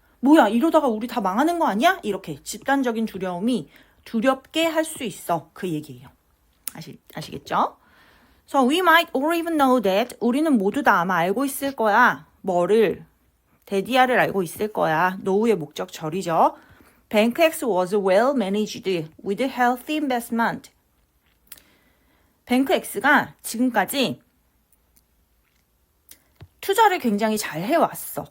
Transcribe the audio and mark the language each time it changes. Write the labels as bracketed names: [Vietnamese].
[Korean] 뭐야, 이러다가 우리 다 망하는 거 아니야? 이렇게 집단적인 두려움이 두렵게 할 수 있어. 그 얘기예요. 아시겠죠? [English] So we might all even know that [Korean] 우리는 모두 다 아마 알고 있을 거야. 뭐를? 데디아를 알고 있을 거야. 노후의 목적절이죠. [English] Bank X was well managed with healthy investment. [Korean] 뱅크 X가 지금까지 투자를 굉장히 잘 해왔어.